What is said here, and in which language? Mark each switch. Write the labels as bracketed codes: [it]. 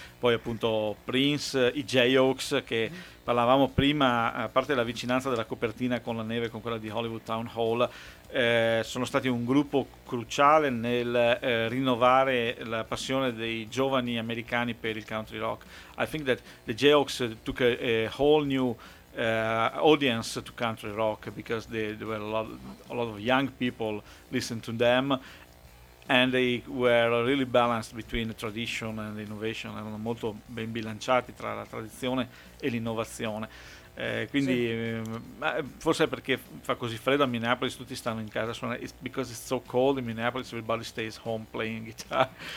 [it] Poi appunto Prince, i Jayhawks, che parlavamo prima, a parte la vicinanza della copertina con la neve, con quella di Hollywood Town Hall. Sono stati un gruppo cruciale nel rinnovare la passione dei giovani americani per il country rock. [en] I think that the Jayhawks took a whole new audience to country rock, because there were a lot of young people listened to them, and they were really balanced between the tradition and the innovation. [it] Erano molto ben bilanciati tra la tradizione e l'innovazione. Quindi sì. Forse perché fa così freddo a Minneapolis, tutti stanno in casa suonando. [en] It's because it's so cold in Minneapolis, everybody stays home playing guitar.